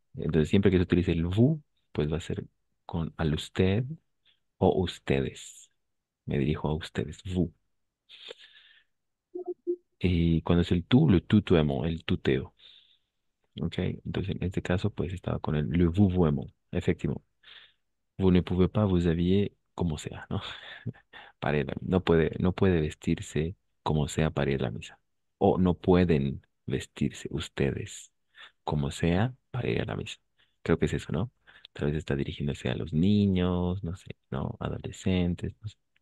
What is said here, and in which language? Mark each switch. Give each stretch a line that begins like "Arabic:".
Spanish: Entonces, siempre que se utilice el vous, pues va a ser con al usted o ustedes. Me dirijo a ustedes, vous. Y cuando es el tú, le tutoiement, el tuteo. ¿Ok? Entonces, en este caso, pues estaba con le vouvoiement, efectivamente.
French: Vous ne pouvez pas vous habiller
Spanish: como sea, ¿no? Para ir no puede vestirse como sea para ir a la misa. O no pueden vestirse ustedes como sea para ir a la misa. Creo que es eso, ¿no? Tal vez está dirigiéndose a los niños, no sé, ¿no? Adolescentes, no sé.